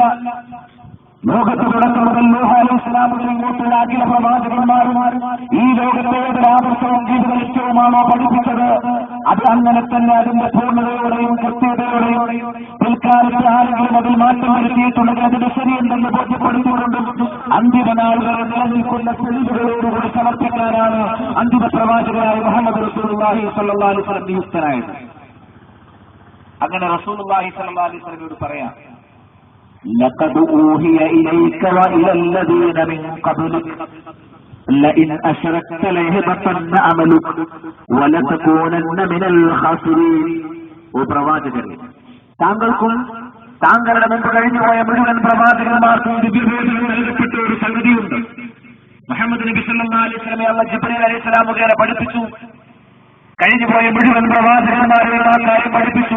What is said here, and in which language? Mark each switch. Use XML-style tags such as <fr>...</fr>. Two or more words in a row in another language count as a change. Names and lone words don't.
<ml>ലോകത്ത് തുടക്കം മുതൽ നൂഹ്</ml> <ar>عليه السلام</ar> <ml>മുതൽ ഇങ്ങോട്ടുള്ള അഖില പ്രവാചകന്മാരും ഈ ലോകത്തെ ഏതൊരു ആദർശവും ജീവിത ലക്ഷ്യവുമാണോ പഠിപ്പിച്ചത്, അത് അങ്ങനെ തന്നെ അതിന്റെ പൂർണ്ണതയോടെയും കൃത്യതയോടെയും പിൽക്കാലത്ത് ആരെങ്കിലും അതിൽ മാറ്റം വരുത്തിയിട്ടുണ്ടെങ്കിൽ അതിന് ശരിയെന്തെന്ന് ബോധ്യപ്പെടുത്തിക്കൊണ്ടും അന്തിമ നാൾ വരെ നിലനിൽക്കുന്ന തെളിവുകളോടുകൂടി സമർപ്പിക്കാനാണ് അന്തിമ പ്രവാചകനായ മുഹമ്മദ്</ml> <ar>رسول الله صلى الله عليه وسلم</ar> <ml>നിയുക്തനായത്.</ml> <ar>അങ്ങനെ رسول الله صلى الله عليه وسلم പറയാം, لقد أوحي إليك وإلى الذين من قبلك لئن أشركت ليحبطن عملك ولتكونن من الخاسرين.</ar> <ml>ഓ പ്രവാചകരെ, താങ്കൾക്കും താങ്കളുടെ മുമ്പ് കഴിഞ്ഞുപോയ മുഴുവൻ പ്രവാചകന്മാർക്കും ദിവ്യബോധനം നൽകപ്പെട്ട ഒരു സംഗതിയുണ്ട്. മുഹമ്മദ് നബി</ml> <ar>صلى الله عليه وسلم</ar> <ml>അല്ലാഹു ജിബ്രീൽ</ml> <ar>عليه السلام</ar> <ml>മുഖേന പഠിപ്പിച്ചു. കഴിഞ്ഞുപോയ മുഴുവൻ പ്രവാചകന്മാരെയും ആ കാര്യം പഠിപ്പിച്ചു.</ml>